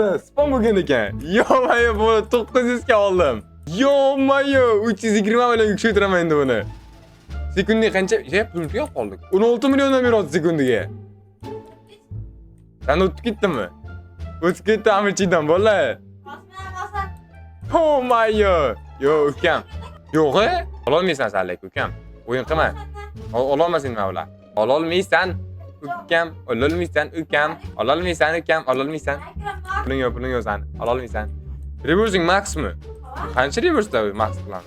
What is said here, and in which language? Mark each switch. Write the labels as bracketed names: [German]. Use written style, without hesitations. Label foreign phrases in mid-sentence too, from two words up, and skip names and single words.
[Uzbek] Spam bo'lgan ekan. Yo-mayo, bola 900 ga oldim. Yo-mayo, 320 million kuchaytiraman endi buni. Sekundiga qancha? Pulni yo'q qoldik. 16 milliondan beryapti sekundiga. Sen o'tib ketdimi? O'tib ketdi amirchidan bola. [English] Oh my god. [Uzbek] Yo, ukam. Yo'q, ololmaysan sen lek ukam. O'yin qilma. Ololmasin nima ular. Ololmaysan. Ukam, ololmaysan ukam. Ololmaysan ukam, ololmaysan. Puling yo'q sen. Ololmaysan. Reversing maxmi? Qancha reverse max qilamiz?